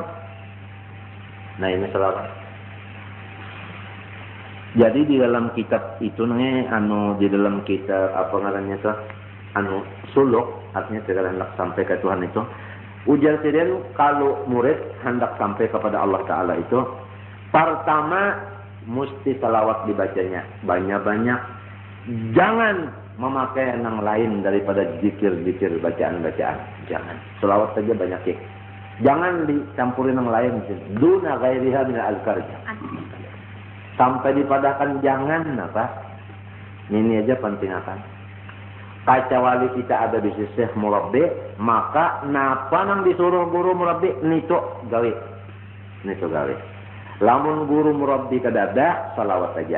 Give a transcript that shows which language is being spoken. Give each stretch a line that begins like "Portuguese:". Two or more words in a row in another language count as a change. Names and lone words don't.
Banjar: Nah, ini salawat. Jadi di dalam kitab itu nih, di dalam kitab apa ngarannya tuh, suluk, artinya segala hendak sampai ke Tuhan itu. Ujar sendiri kalau murid hendak sampai kepada Allah Ta'ala itu, pertama mesti salawat dibacanya banyak-banyak. Jangan memakai yang lain daripada zikir-zikir bacaan-bacaan. Jangan. Selawat saja banyak ya. Jangan dicampurin yang lain.
Arabic: دون غيرها من الأذكار.
Banjar: Sampai dipadahkan jangan apa? Ini aja penting akan. Kecuali kita ada di sisi murabbi, maka napa nang disuruh guru murabbi nito gawe. Nito gawe. Lamun guru murabbi kadada, salawat saja.